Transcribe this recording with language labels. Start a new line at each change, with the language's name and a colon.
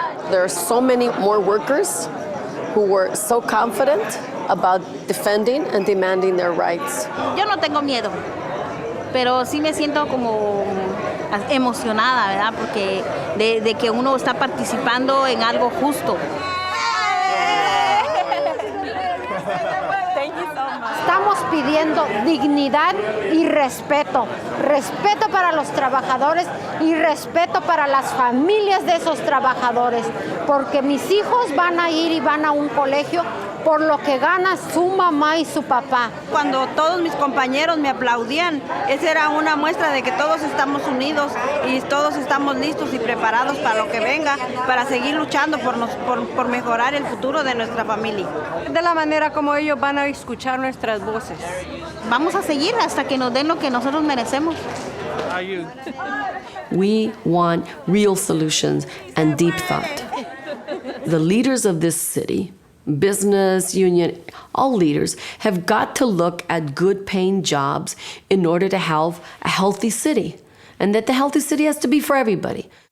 English: There are so many more workers who were so confident about defending and demanding their rights.
Spanish: Yo no tengo miedo, pero sí me siento como emocionada, ¿verdad? Porque de que uno está participando en algo justo. Estamos pidiendo dignidad y respeto. Respeto para los trabajadores y respeto para las familias de esos trabajadores. Porque mis hijos van a ir y van a un colegio por lo que gana su mamá y su papá. Cuando todos mis compañeros me aplaudían, esa era una muestra de que todos estamos unidos y todos estamos listos y preparados para lo que venga, para seguir luchando por mejorar el futuro de nuestra familia. De la manera como ellos van a escuchar nuestras voces. Vamos a seguir hasta que nos den lo que nosotros merecemos.
English: We want real solutions and deep thought. The leaders of this city, business, union, all leaders have got to look at good paying jobs in order to have a healthy city. And that the healthy city has to be for everybody.